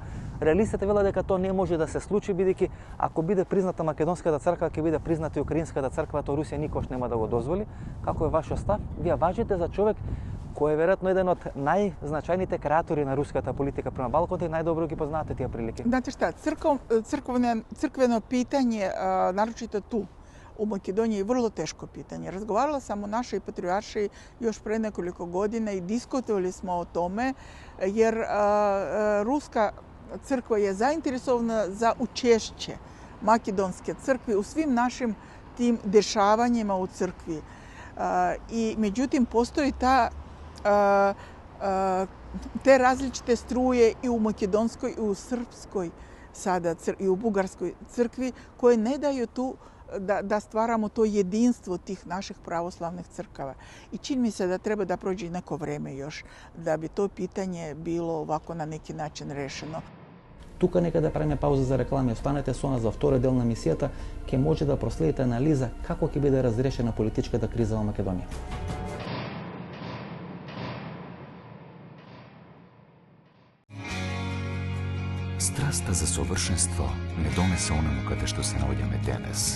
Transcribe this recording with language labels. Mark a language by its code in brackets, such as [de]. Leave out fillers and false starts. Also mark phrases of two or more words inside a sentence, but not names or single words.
[mk] Реалистите велат дека тоа не може да се случи, бидејќи ако биде призната Македонската црква, ќе биде призната и Украинската црква, тоа Русија никош нема да го дозволи. Како е вашиот став? Вие важите за човек кој е веројатно еден од најзначајните креатори на руската политика према Балканот и најдобро ги познаате тие прилики. [sr] Знаете шта, црквено питање, нарочито ту, u Makedoniji je vrlo teško pitanje. Razgovarala sam o našoj patrijaršiji još pre nekoliko godina i diskutovali smo o tome, jer Ruska crkva je zainteresovana za učešće makedonske crkve u svim našim tim dešavanjima u crkvi. I međutim, postoji te različite struje i u makedonskoj i u srpskoj sada i u bugarskoj crkvi koje ne daju tu da stvaramo to jedinstvo tih naših pravoslavnih crkava. I čini mi se da treba da prođe neko vreme još da bi to pitanje bilo ovako na neki način rešeno. [mk] Тука нека да правиме пауза за реклами. Останете со нас за втора дел на мисијата, ќе може да проследите анализа како ќе биде разрешена политичката криза во Македонија. Страста за совршенство не донесе оному каде што се наоѓаме денес.